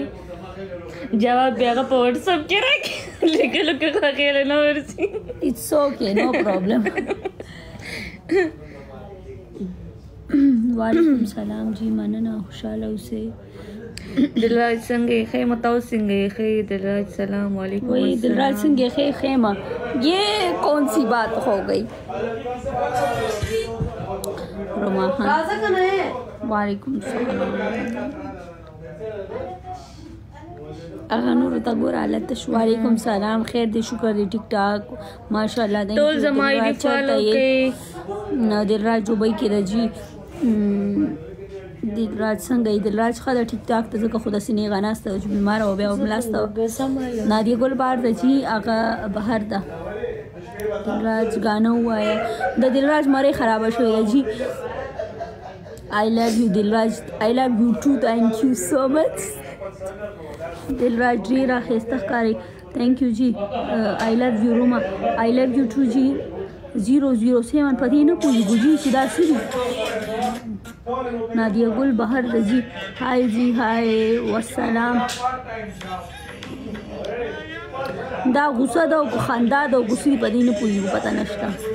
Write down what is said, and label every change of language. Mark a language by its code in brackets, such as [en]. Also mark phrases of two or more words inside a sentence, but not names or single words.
[ps] جواب بیا هغه په وټساپ کې راکړي لیکلو کې هغې له نه ورسي. [en] It's okay no problem. [ps] وعلیکم سلام جی مننه. خوشحاله اوسئ. دلراج څنګه یې ښې متاو څنګه یې ښې؟ دلراج سلام. وعلیکم وہی دلراج څنګه یې ښې خیمه [ur] یہ کون سی بات ہو گئی؟ [ps] روماحان وعلیکم السلام. هغه نورو ته ګوره حالت تش. وعلیکم سلام. خیر دی شکر دی [ur] ټیک ټاک [ps] ماشاءالله. ټول زما آی ډي فالو کوي. دلراج دوبۍ کې ده جی. دلراج څنګه یې؟ دلراج ښه ده [ur] ټیک ټاک [ps] ته ځکه خو داسې نیغه ناسته ده چې بیماره وه بیا وملاسته وه. نادیه ګل بهر ده جی هغه بهر ده. دلراج ګانه ووایه. د دلراج مرۍ خرابه شوې ده جی. [en] I love you دلراج. I love you too. Thank you so much. [ps] دلراج ډېره ښایسته ښکاري. [en] thank you جی. I love you روما. I love you too جی. [ps] 007 په دې نه پوهېږو جی چې دا څه دي. نادیه ګل بهر ده جی. هاي جی هاي والسلام. دا غوسه ده او خندا ده او غوسې په دې نه پوهېږو پته نشته.